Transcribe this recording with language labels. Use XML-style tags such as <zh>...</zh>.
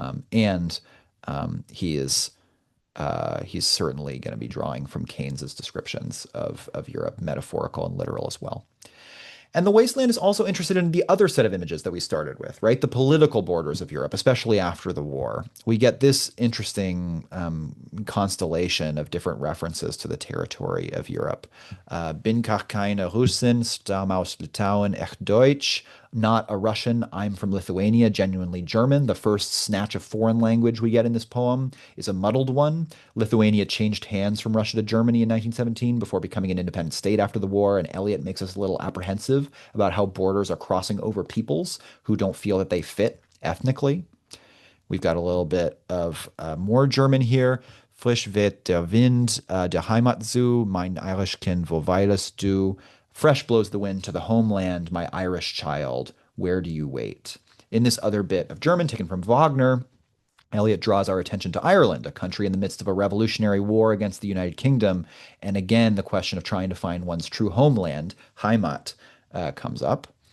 <en>And he is he's certainly going to be drawing from Keynes's descriptions of Europe, metaphorical and literal as well. And the wasteland is also interested in the other set of images that we started with, right? The political borders of Europe, especially after the war. We get this interesting constellation of different references to the territory of Europe.</en> <de>Bin gar keine Russin, stamm aus Litauen, echt Deutsch.</de> <en>Not a Russian, I'm from Lithuania, genuinely German. The first snatch of foreign language we get in this poem is a muddled one. Lithuania changed hands from Russia to Germany in 1917 before becoming an independent state after the war, and Eliot makes us a little apprehensive about how borders are crossing over peoples who don't feel that they fit ethnically. We've got a little bit of more German here.</en> <de>Frisch weht der Wind, der Heimat zu, mein Irish Kind, wo weilest du?</de> <en>Fresh blows the wind to the homeland, my Irish child, where do you wait? In this other bit of German taken from Wagner, Eliot draws our attention to Ireland, a country in the midst of a revolutionary war against the United Kingdom. And again, the question of trying to find one's true homeland, Heimat, comes up.</en>